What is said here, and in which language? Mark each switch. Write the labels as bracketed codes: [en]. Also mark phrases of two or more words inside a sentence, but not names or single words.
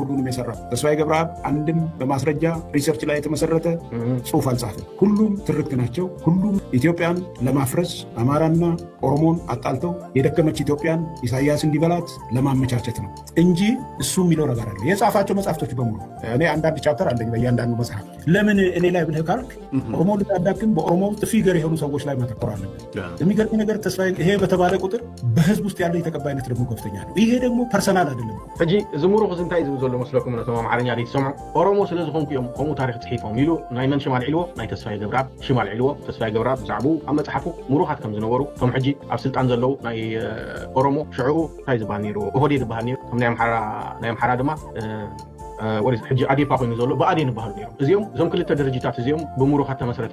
[am] ሁሉንም የሰራው። ተስፋዬ ገብረአብ አንድም በማስረጃ ሪሰርች ላይ የተመሰረተ ጽሑፍ አልጻፈም። ሁሉም ትርክት ናቸው። ሁሉም ኢትዮጵያን ለማፍረስ አማራና ኦሮሞን አጣልተው የደከመች ኢትዮጵያን ኢሳያስ እንዲበላት ለማመቻቸት ነው እንጂ እሱ የሚለው ነገር አለ። የጻፋቸው መጽሐፍቶች በሙሉ እኔ አንዳንድ ቻፕተር አለኝ በእያንዳንዱ መጽሐፍ። ለምን እኔ ላይ ብለህ ካልክ ኦሮሞ ልታዳክም በኦሮሞ ፊገር የሆኑ ሰዎች ላይ ማተኮር አለብን። የሚገርም ነገር ተስፋዬ ይሄ በተባለ ቁጥር በህዝብ ውስጥ ያለው የተቀባይነት ደግሞ ከፍተኛ ነው። ይሄ ደግሞ ፐርሰናል አይደለም። [ti] ሕጂ ዝሙሩ እንታይ ዝብል ዘሎ መስለኩም ነቶም አማርኛ ሰምዑ ኦሮሞ ስለ ዝኾንኩ እዮም ከምኡ ታሪክ ፅሒፎም ኢሉ ናይ መን ሽማ ልዒልዎ ናይ ተስፋዬ ገብረአብ ሽማ ልዒልዎ። ተስፋዬ ገብረአብ ብዛዕባኡ ኣብ መፅሓፉ ሙሩኻት ከም ዝነበሩ ቶም ሕጂ ኣብ ስልጣን ዘለው ናይ ኦሮሞ ሽዑኡ እንታይ ዝበሃል ነይሩ ኦህዴድ ዝበሃል ነይሩ። ከም ናይ ኣምሓራ ድማ ሕጂ ኣዴፓ ኮይኑ ዘሎ ብኣዴን ይበሃሉ ነይሮም። እዚኦም እዞም ክልተ ድርጅታት እዚኦም ብምሩኻት ተመስረተ